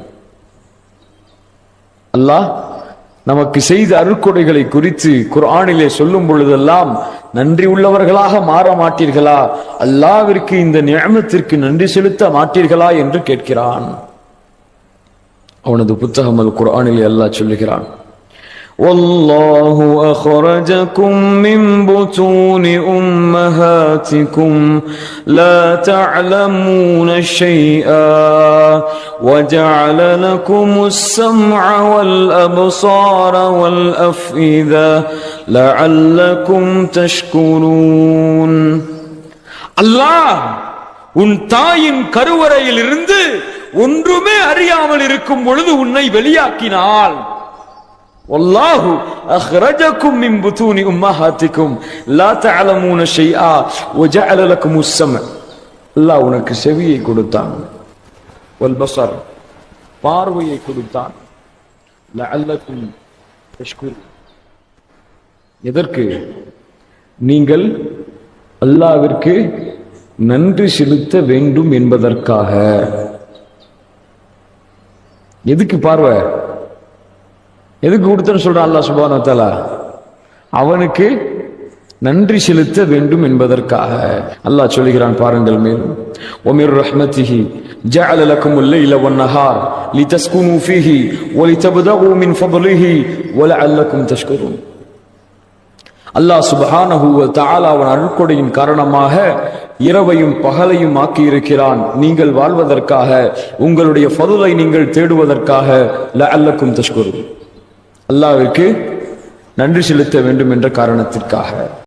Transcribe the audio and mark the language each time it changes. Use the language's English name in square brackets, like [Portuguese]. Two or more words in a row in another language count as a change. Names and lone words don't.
[Tamil] அல்லாஹ் நமக்கு செய்த அருட்கொடைகளை குறித்து குர்ஆனிலே சொல்லும் பொழுதெல்லாம் நன்றி உள்ளவர்களாக மாற மாட்டீர்களா, அல்லாஹ்விற்கு இந்த நிஅமத்திற்கு நன்றி செலுத்த மாட்டீர்களா என்று கேட்கிறான். அவனது புத்தகம் அல் குர்ஆனிலே அல்லாஹ் சொல்லுகிறான், [Arabic] والله أخرجكم من بطون أمهاتكم لا تعلمون شيئا وجعل لكم السمع والأبصار والأفئدة لعلكم تشكرون. [Tamil] அல்லாஹ் உன் தாயின் கருவறையில் இருந்து ஒன்றுமே அறியாமல் இருக்கும் பொழுது உன்னை வெளியாக்கினாள். [Arabic] والله أخرجكم من بطون أمهاتكم لا تعلمون شيئا وجعل لكم السمع. [Tamil] அல்லாஹ் உனக்கு செவியை கொடுத்தான், والبصر பார்வையை கொடுத்தான், [Arabic] لعلكم تشكرون. [Tamil] எதற்கு? நீங்கள் அல்லாஹ்விற்கு நன்றி செலுத்த வேண்டும் என்பதற்காக. எதுக்கு பார்வை? எதுக்கு கொடுத்தன்னு சொல்றான் அல்லாஹ் [Arabic] سبحانه و تعالى? [Tamil] அவனுக்கு நன்றி செலுத்த வேண்டும் என்பதற்காக. அல்லாஹ் சொல்கிறான் பாருங்கள் மேலும், [Arabic] وَمِن رَحْمَتِهِ جَعَلَ لَكُمُ اللَّيْلَ وَالنَّهَارَ لِتَسْكُنُوا فِيهِ وَلِتَبْتَغُوا مِنْ فَضْلِهِ وَلَعَلَّكُمْ تَشْكُرُونَ. [Tamil] அல்லாஹ் [Arabic] سبحانه و تعالى [Tamil] அவன் அருட்கொடையின் காரணமாக இரவையும் பகலையும் ஆக்கி இருக்கிறான், நீங்கள் வாழ்வதற்காக, உங்களுடைய ஃபதுலை நீங்கள் தேடுவதற்காக. [Arabic] لعلكم تشكرون, [Tamil] அல்லாஹ்விற்கு நன்றி செலுத்த வேண்டும் என்ற காரணத்திற்காக.